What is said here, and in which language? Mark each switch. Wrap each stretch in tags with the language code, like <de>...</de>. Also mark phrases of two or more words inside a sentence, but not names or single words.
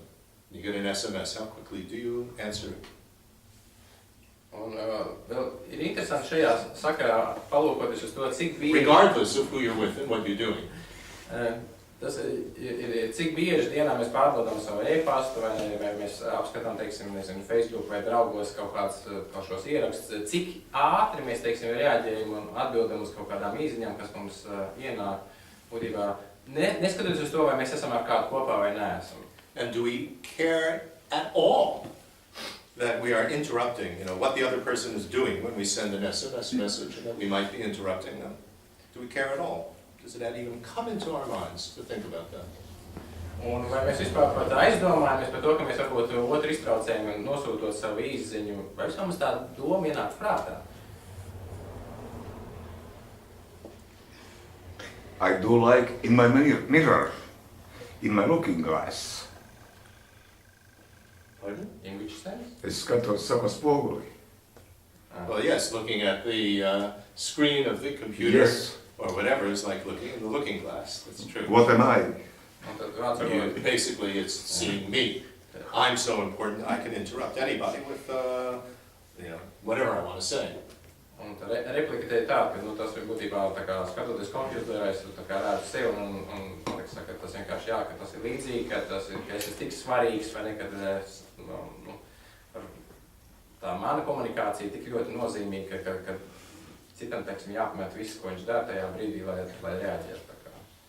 <en>You get an SMS, how quickly do you answer it?</en> <lv>Un vēl ir interesanti šajā sakarā palūkoties uz to, cik bieži...</lv> <en>Regardless of who you're with and what you're doing.</en> <lv>Tas ir, cik bieži dienā mēs pārbaudām savu e-pastu, vai mēs apskatām, teiksim, nezinu, Facebook vai draugos kaut šos ierakstus, cik ātri mēs, teiksim, reaģējam un atbildam uz kaut kādām īziņām, kas mums ienāk, būtībā, neskatoties uz to, vai mēs esam ar kādu kopā vai neesam.</lv> <en>And do we care at all that we are interrupting, what the other person is doing when we send an SMS message and that we might be interrupting them? Do we care at all? Does it even come into our minds to think about that?</en> <lv>Un vai mēs vispār par tā aizdomājamies par to, ka mēs varbūt otru iztraucējam un nosūtot savu īsziņu, vai vispār mums tā doma ienāk prātā?</lv> <en>I do like in my mirror, in my looking glass. Pardon? In which sense?</en> <lv>Es skatos savā spogulī.</lv> <en>Well, yes, looking at the screen of the computer. Yes. Or whatever is like looking in the looking glass. That's true. What am I? Basically, it's seeing me. I'm so important, I can interrupt anybody with, whatever I want to say.</en> <lv>Un tā replika te ir tāda, ka tas ir būtībā tā kā skatoties kompjuterā, es tā kā redzu sevi un saka, tas vienkārši jā, ka tas ir līdzīgi, ka es esmu tik svarīgs, vai ne, ka tā mana komunikācija tik ļoti nozīmīga, ka citam, teiksim, jāpamet visu, ko viņš dara tajā brīdī, lai reaģētu tā kā.</lv>